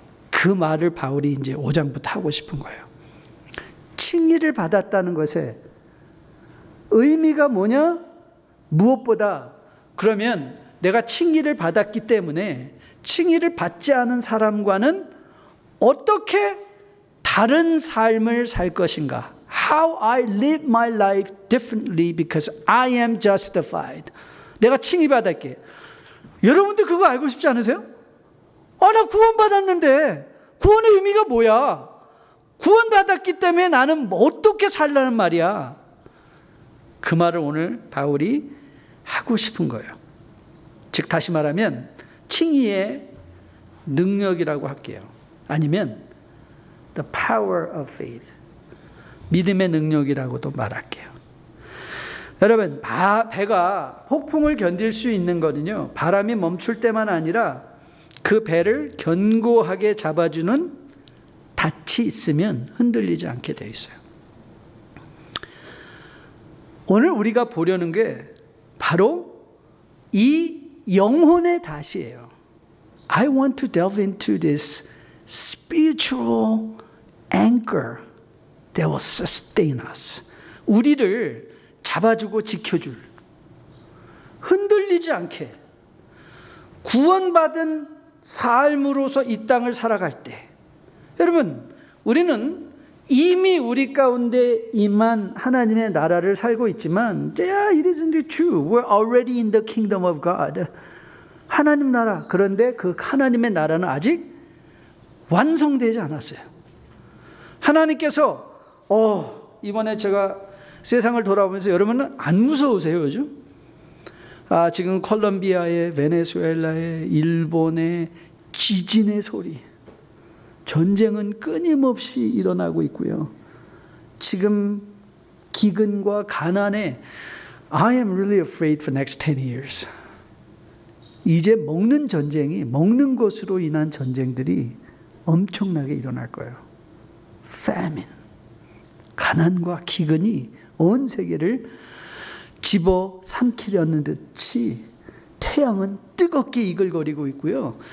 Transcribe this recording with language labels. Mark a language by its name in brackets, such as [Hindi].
[Korean] 그 말을 바울이 이제 5장부터 하고 싶은 거예요. 칭의를 받았다는 것에 의미가 뭐냐? 무엇보다 그러면 내가 칭의를 받았기 때문에 칭의를 받지 않은 사람과는 어떻게 다른 삶을 살 것인가? [English] How I live my life differently because I am justified. [Korean] 내가 칭의 받았게. 여러분들 그거 알고 싶지 않으세요? 나 구원받았는데 구원의 의미가 뭐야? 구원받았기 때문에 나는 어떻게 살라는 말이야? 그 말을 오늘 바울이 하고 싶은 거예요. 즉 다시 말하면 칭의의 능력이라고 할게요. 아니면 [English] the power of faith. [Korean] 믿음의 능력이라고도 말할게요. 여러분, 배가 폭풍을 견딜 수 있는 거는요, 바람이 멈출 때만 아니라 그 배를 견고하게 잡아주는 닻이 있으면 흔들리지 않게 되어 있어요. 오늘 우리가 보려는 게 바로 이 영혼의 닻이에요. [English] I want to delve into this spiritual anchor that will sustain us. [Korean] 우리를 잡아주고 지켜줄, 흔들리지 않게 구원받은 삶으로서 이 땅을 살아갈 때, 여러분, 우리는 이미 우리 가운데 임한 하나님의 나라를 살고 있지만, [English] yeah, it isn't true. We're already in the kingdom of God. [Korean] 하나님 나라. 그런데 그 하나님의 나라는 아직 완성되지 않았어요. 하나님께서 이번에 제가 세상을 돌아보면서 여러분은 안 무서우세요, 요즘? 지금 콜롬비아의, 베네수엘라의, 일본의 지진의 소리, 전쟁은 끊임없이 일어나고 있고요. 지금 기근과 가난에 [English] I am really afraid for next 10 years. [Korean] 이제 먹는 전쟁이, 먹는 것으로 인한 전쟁들이 엄청나게 일어날 거예요. famine, 가난과 기근이 온 세계를 집어 삼키려는 듯이 태양은 뜨겁게 이글거리고 있고요.